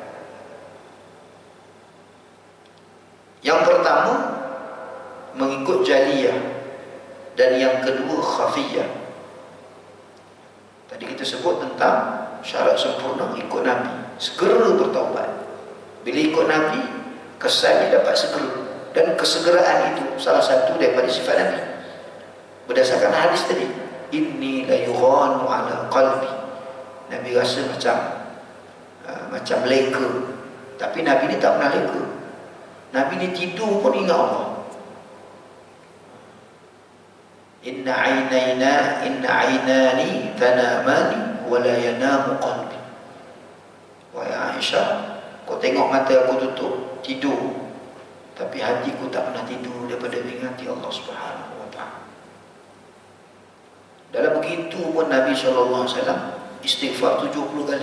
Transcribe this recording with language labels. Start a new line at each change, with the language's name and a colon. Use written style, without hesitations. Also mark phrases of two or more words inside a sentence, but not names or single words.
Malay: Yang pertama mengikut jaliyah, dan yang kedua khafiyah. Tadi kita sebut tentang syarat sempurna ikut Nabi, segera bertaubat. Bila ikut Nabi, kesannya dapat segera, dan kesegeraan itu salah satu daripada sifat Nabi. Berdasarkan hadis tadi,
Arabic: إني ليغان على قلبي.
Malay: Nabi rasa macam leka, tapi Nabi ni tak pernah leka. Nabi ni tidur pun ingat Allah.
Arabic: إن عيني تنامان ولا ينام قلبي.
Malay: Wahai Aisyah, kau tengok mata aku tutup, tidur, tapi hatiku tak pernah tidur daripada mengingati Allah
Arabic: سبحانه وتعالى.
Malay: Dalam begitu pun Nabi SAW istighfar 70 kali.